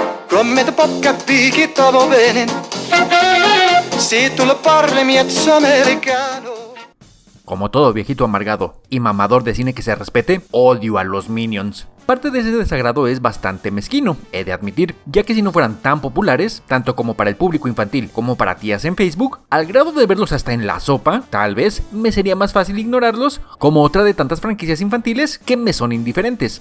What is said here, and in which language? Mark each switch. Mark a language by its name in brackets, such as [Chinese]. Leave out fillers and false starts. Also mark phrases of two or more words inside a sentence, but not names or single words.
[Italian] Prometto può capire che stavo bene, se tu lo parli miezzo americano. [Spanish] Como todo viejito amargado y mamador de cine que se respete, odio a los Minions. Parte de ese desagrado es bastante mezquino, he de admitir, ya que si no fueran tan populares, tanto como para el público infantil como para tías en Facebook, al grado de verlos hasta en la sopa, tal vez me sería más fácil ignorarlos, como otra de tantas franquicias infantiles que me son indiferentes.